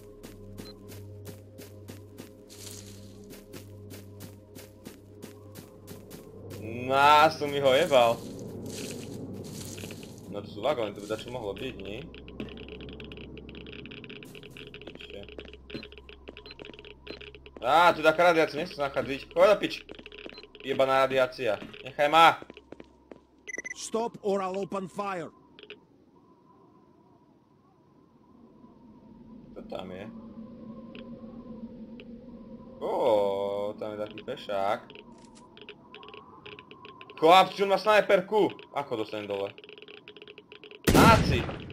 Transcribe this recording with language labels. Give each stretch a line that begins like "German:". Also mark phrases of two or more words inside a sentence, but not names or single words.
Slovak: Som mi ho jebal. No to sú vagóny, to by dačo mohlo byť, nie? Tu taká radiácia, nechcem sa nachádziť. Choď do piči. Jebaná radiácia. Nechaj ma.
English: Stop or I'll open fire.
Slovak: Čo tam je? Tam je taký pešák. Chlapci, on má snajperku. Ako dostanem dole? Náci.